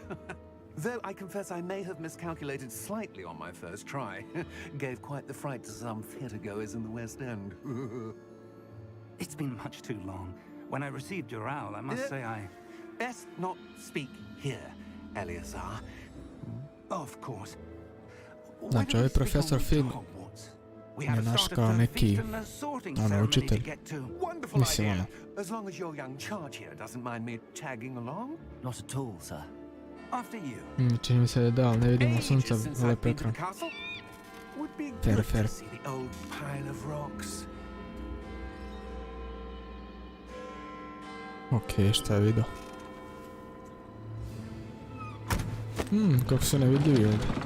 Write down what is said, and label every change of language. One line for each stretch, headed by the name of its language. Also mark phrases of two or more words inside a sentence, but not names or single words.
English: Though I confess I may have miscalculated slightly on my first try. Gave quite the fright to some theatregoers in the West End. It's been much too long. When I received your owl, I must say I... Best not speak here, Eleazar. Of course.
Serbian: Znači, ovaj profesor Fig je naš kao neki učitelj. Mislim ono.
English: As long as your young charge here doesn't mind me tagging along. Not at all, sir. After you.
Serbian: Čini mi se da je da, ali ne vidimo sunca, lep ekran.
English: Fair, fair.
Serbian: Okej, šta je vidio? Kako su nevidljivi ovdje.